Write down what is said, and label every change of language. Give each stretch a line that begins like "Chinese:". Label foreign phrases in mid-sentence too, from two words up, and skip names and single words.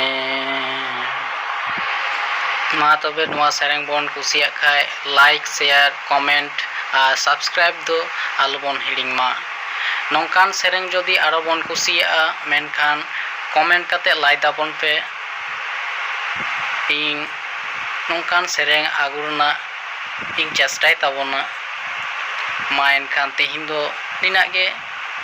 Santali: মা তবে নোয়া সেরেং বন কুসিয়াক খায়
English: like share comment
Santali: আর সাবস্ক্রাইব দো আলোবন হিড়িং মা। নংকান সেরেং যদি আরো বন কুসিয়াগᱼᱟ মেনখান কমেন্ট কাতে লাই তাবন পে। ᱤᱧ ᱱᱚᱝᱠᱟᱱ ᱥᱮᱨᱮᱧ ᱟᱹᱜᱩ ᱨᱮᱱᱟᱜ ᱤᱧ ᱪᱮᱥᱴᱟᱭ ᱛᱟᱵᱚᱱᱟ। ᱢᱟ ᱮᱱᱠᱷᱟᱱ ᱛᱮᱦᱮᱧ ᱫᱚ ᱱᱤᱱᱟᱹᱜ ᱜᱮ।